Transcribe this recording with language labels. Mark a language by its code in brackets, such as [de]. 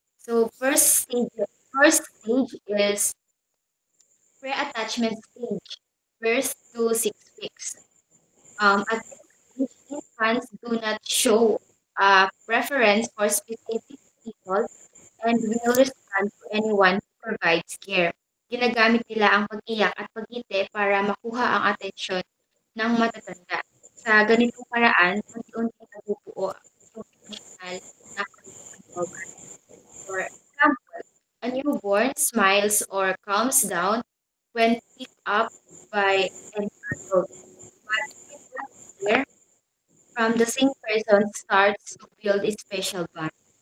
[en] So, first stage is pre-attachment stage, first to 6 weeks. At this stage, infants do not show a preference for specific people and will respond to anyone who provides care. [tl] Ginagamit nila ang pag-iyak at pagngiti para makuha ang atensyon ng matatanda. Sa ganitong paraan, unti-unti nabubuo ang emotional na pagkakatawagan. [en] For example, a newborn smiles or calms down when picked up by an adult. But frequent care from the same person starts to build a special bond.